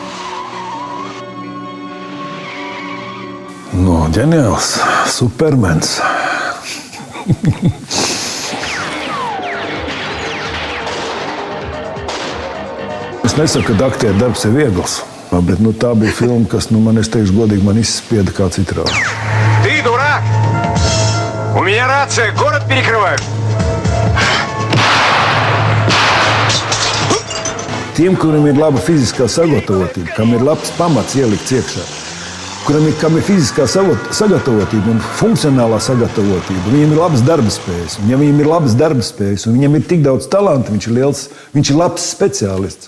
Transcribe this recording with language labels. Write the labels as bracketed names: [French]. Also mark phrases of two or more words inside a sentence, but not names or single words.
[Latvian] Ģeniāls, supermens. Es nesaku, ka aktieru darbs ir viegls, bet tā bija filma, kas, man, es teikšu godīgi, man izspieda kā citrāli. [Russian] Ты дурак! У меня рация, город перекрывают! [Latvian] Tiem, kuriem ir laba fiziskā sagatavotība, kam ir labs pamats ielikts iekšā, kam ir fiziskā sagatavotība un funkcionālā sagatavotība, viņiem ir labas darbspējas. Un ja viņiem ir labas darbspējas un viņiem ir tik daudz talanta, viņš ir labs speciālists.